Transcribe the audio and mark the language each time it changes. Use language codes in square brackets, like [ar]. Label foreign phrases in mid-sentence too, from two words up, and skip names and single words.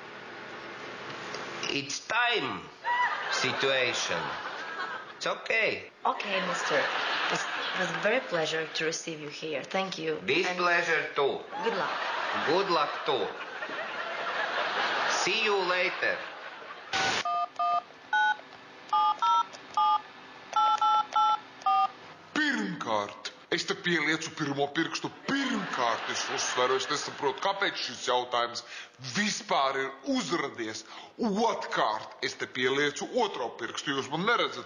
[en] It's time situation. It's okay. Okay, mister. It was a very pleasure to receive you here. Thank you. This And pleasure too. good luck. Good luck too. See you later. [lv] Pirmkārt, Es te pieliecu pirmo pirkstu. Pirmkārt es uzsveru, es nesaprotu, kāpēc šis jautājums vispār ir uzradies. Otkārt es te pieliecu otro pirkstu, jūs man neredzat.